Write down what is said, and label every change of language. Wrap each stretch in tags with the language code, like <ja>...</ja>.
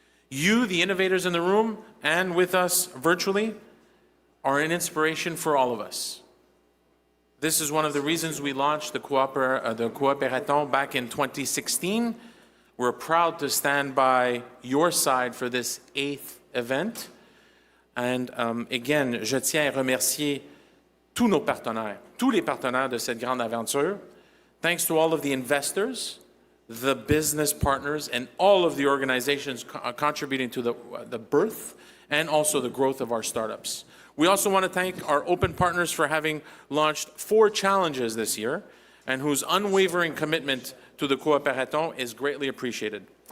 <en>You, the innovators in the room and with us virtually, are an inspiration for all of us. This is one of the reasons we launched the Coopérathon back in 2016. We're proud to stand by your side for this 8th event. And again,</en> <fr>je tiens à remercier tous nos partenaires, tous les partenaires de cette grande aventure.</fr> <en>Thanks to all of the investors, the business partners, and all of the organizations contributing to the birth and also the growth of our startups. We also want to thank our open partners for having launched 4 challenges this year and whose unwavering commitment to the Coopérathon is greatly appreciated.</en>